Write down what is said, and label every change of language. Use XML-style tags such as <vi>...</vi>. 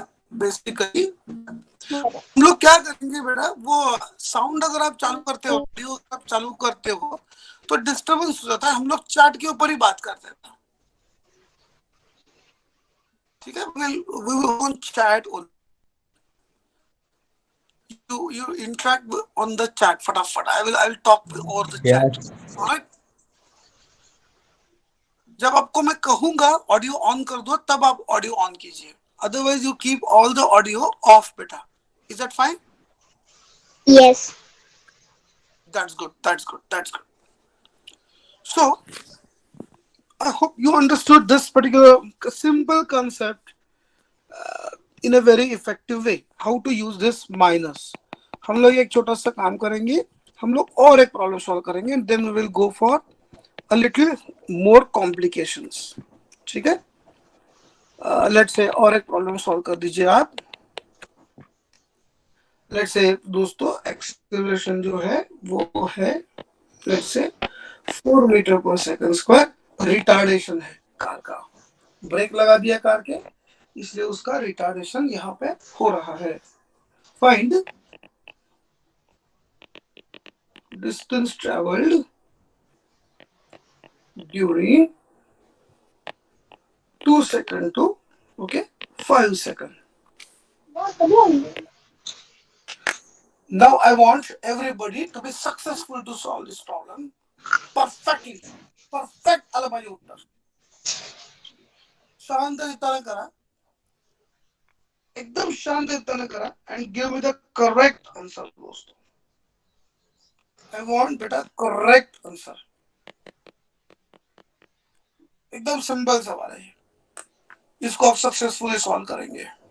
<hi>Basically हम लोग क्या करेंगे बेटा, वो साउंड अगर आप चालू करते हो, ऑडियो आप चालू करते हो तो डिस्टर्बेंस हो जाता है. हम लोग चैट के ऊपर ही बात करते हैं, ठीक है.</hi> <en>we will on chat on you interact on the chat फटाफट. I will talk over the chat. Alright.</en> <hi>जब आपको मैं कहूंगा ऑडियो ऑन कर दो, तब आप ऑडियो ऑन कीजिए.</hi> <en>Otherwise you keep all the audio off, beta. Is that fine? Yes. That's good. That's good. That's good. So, I hope you understood this particular simple concept in a very effective way. How to use this minus.</en> <hi>हम लोग एक छोटा सा काम करेंगे, हम लोग और एक प्रॉब्लम सॉल्व करेंगे,</hi> <en>and then we will go for a little more complications.</en> <hi>ठीक है? Let's say और एक प्रॉब्लम सॉल्व कर दीजिए आप. Let's say दोस्तों एक्सेलरेशन जो है वो है let's say 4 मीटर पर सेकंड स्क्वायर. रिटार्डेशन है कार का, ब्रेक लगा दिया कार के, इसलिए उसका रिटार्डेशन यहाँ पे हो रहा है.</hi> <en>Find distance travelled during 2 seconds to 5 seconds. Now I want everybody to be successful to solve this problem perfectly.</en> <mr>Perfect आलं पाहिजे उत्तर. शांततेने करा, एकदम शांततेने करा,</mr> <en>and give me the correct answer</en> <mr>दोस्तों.</mr> <en>I want बेटा correct answer.</en> <hi>एकदम सिंपल सवाल है, इसको आप सक्सेसफुली सॉल्व करेंगे.</hi>